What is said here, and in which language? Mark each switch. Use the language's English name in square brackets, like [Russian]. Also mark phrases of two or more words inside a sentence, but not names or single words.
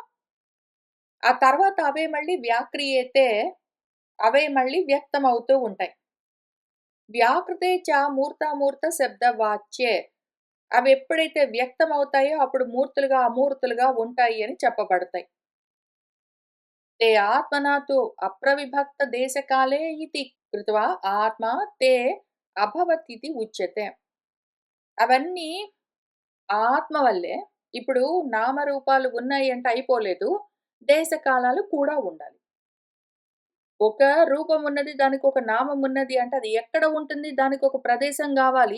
[Telugu] ఆ తర్వాత అవే మళ్ళీ వ్యాక్రియేతే అవే మళ్ళీ వ్యక్తమవుతూ ఉంటాయి. [Sanskrit] వ్యాకృతే చ మూర్తామూర్త శబ్దవాచ్యే. [Telugu] అవెప్పుడైతే వ్యక్తమవుతాయో అప్పుడు మూర్తులుగా, అమూర్తులుగా ఉంటాయి అని చెప్పబడతాయి. [Sanskrit] ते आत्मना तु अप्रविभक्तदेशकाले इति कृत्वा आत्मा ते అభవత్ ఇది ఉచ్యతే. [Telugu] అవన్నీ ఆత్మ వల్లే. ఇప్పుడు నామరూపాలు ఉన్నాయి అంటే అయిపోలేదు. దేశకాలాలు కూడా ఉండాలి. ఒక రూపం ఉన్నది, దానికొక నామం ఉన్నది అంటే అది ఎక్కడ ఉంటుంది? దానికొక ప్రదేశం గావాలి.